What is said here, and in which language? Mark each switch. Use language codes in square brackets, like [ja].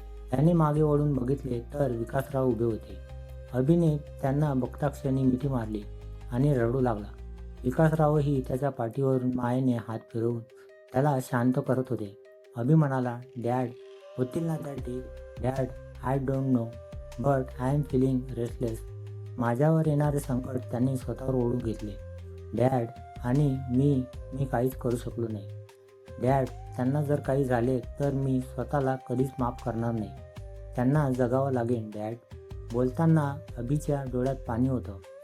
[mr] त्याने मागे वळून बघितले तर विकासराव उभे होते. अभिने त्यांना बघताक्षणी मिठी मारली आणि रडू लागला. विकासरावही त्याच्या पाठीवरून मायेने हात फिरवून त्याला शांत करत होते. अभि म्हणाला, डॅड होतील ना त्या ठीक? [en] Dad I don't know but I am feeling restless. [mr] माझ्यावर येणारे संकट त्यांनी स्वतःवर ओढून घेतले डॅड आणि मी काहीच करू शकलो नाही. डॅड त्यांना जर काही झाले तर मी स्वतःला कधीच माफ करणार नाही. त्यांना जगावं लागेल डॅड. बोलताना अभिच्या डोळ्यात पाणी होतं.